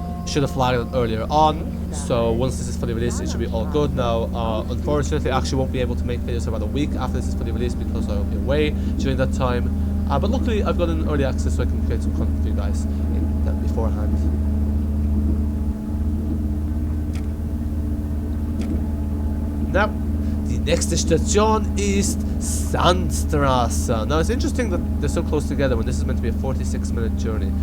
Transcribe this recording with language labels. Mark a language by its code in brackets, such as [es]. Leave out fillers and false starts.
[en] Should have flagged it earlier on. So once this is fully released, it should be all good. Now, unfortunately, I actually won't be able to make videos about a week after this is fully released because I'll be away during that time. But luckily, I've got an early access so I can create some content for you guys in that beforehand. [de] Now, die nächste Station ist Sandstraße. [en] Now, it's interesting that they're so close together when this is meant to be a 46-minute journey.